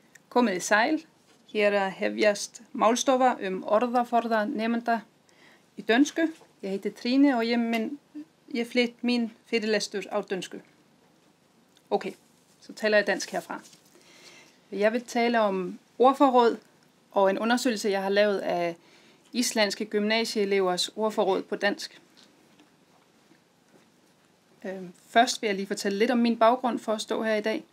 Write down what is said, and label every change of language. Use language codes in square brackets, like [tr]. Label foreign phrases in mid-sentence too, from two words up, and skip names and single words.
[is] Komið í sæl, hér að hefjast málstofa orðaforða nemenda í dönsku. [da] Jeg heter Trine, og jeg flytter min [is] fyrirlestur á dønsku. [da] Okay, så taler jeg dansk herfra. Jeg vil tale om ordforråd og en undersøgelse, jeg har lavet af islandske gymnasieelevers ordforråd på dansk. Først vil jeg lige fortælle lidt om min baggrund for at stå her i dag.